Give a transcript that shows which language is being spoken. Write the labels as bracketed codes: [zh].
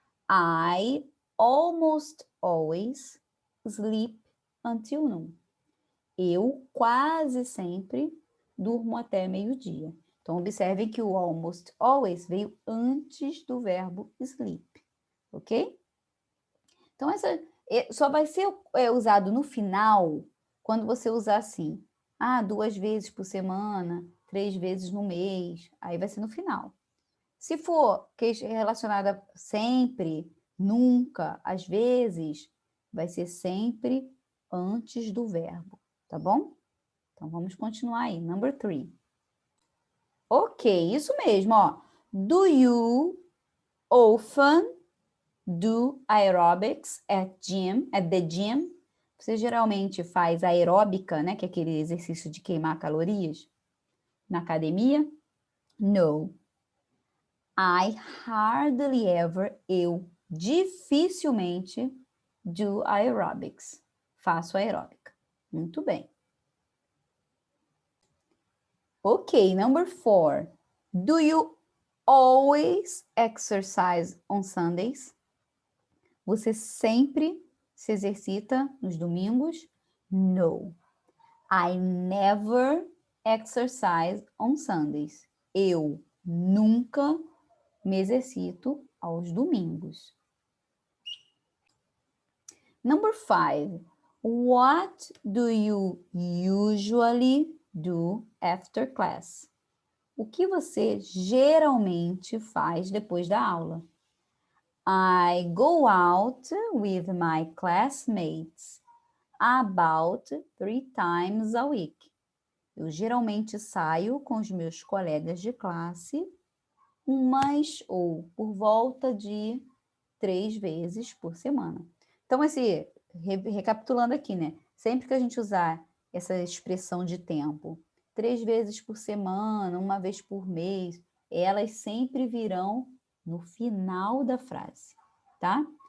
[en] I almost always sleep until noon. [pt] Eu quase sempre durmo até meio-dia. Então, observem que o almost always veio antes do verbo sleep, ok? Então, essa só vai ser usado no final quando você usar assim. 2 vezes por semana, 3 vezes no mês, aí vai ser no final. Se for relacionada sempre, nunca, às vezes, vai ser sempre antes do verbo, tá bom? Então, vamos continuar aí. [en] Number 3. Ok, [pt] isso mesmo, ó. [en] Do you often do aerobics at the gym? [pt] Você geralmente faz aeróbica, né? Que é aquele exercício de queimar calorias na academia? [en] No. I hardly ever, [pt] eu dificilmente [en] do aerobics. [pt] Faço aeróbica. Muito bem. [en] Ok, number 4. Do you always exercise on Sundays? [pt] Você sempre se exercita nos domingos? [en] No. I never exercise on Sundays. [pt] Eu nunca me exercito aos domingos. [en] Number 5. What do you usually do after class? [pt] O que você geralmente faz depois da aula? [en] I go out with my classmates about 3 times a week. [pt] Eu geralmente saio com os meus colegas de classe por volta de 3 vezes por semana. Então, recapitulando aqui, né? Sempre que a gente usar essa expressão de tempo, 3 vezes por semana, 1 vez por mês, elas sempre virão no final da frase, tá?